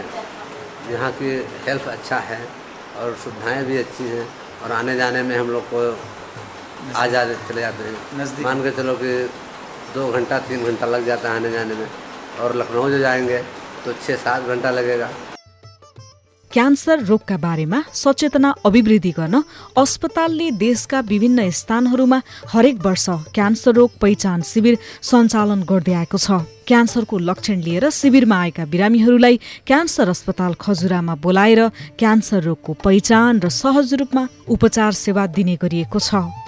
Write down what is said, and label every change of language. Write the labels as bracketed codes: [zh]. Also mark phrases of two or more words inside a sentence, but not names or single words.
[hi] यहाँ की हेल्थ अच्छा है और सुविधाएं भी अच्छी हैं, और आने जाने में हम लोग को आ जाते चले जाते हैं। मान के चलो कि 2 घंटा 3 घंटा लग जाता है आने जाने में, और लखनऊ जो जाएंगे तो 6-7 घंटा लगेगा। [ne] क्यान्सर रोगका बारेमा सचेतना अभिवृद्धि गर्न अस्पतालले देशका विभिन्न स्थानहरूमा हरेक वर्ष क्यान्सर रोग पहिचान शिविर सञ्चालन गर्दै आएको छ। क्यान्सरको लक्षण लिएर शिविरमा आएका बिरामीहरूलाई क्यान्सर अस्पताल खजुरामा बोलाएर क्यान्सर रोगको पहिचान र सहज रूपमा उपचार सेवा दिने गरिएको छ।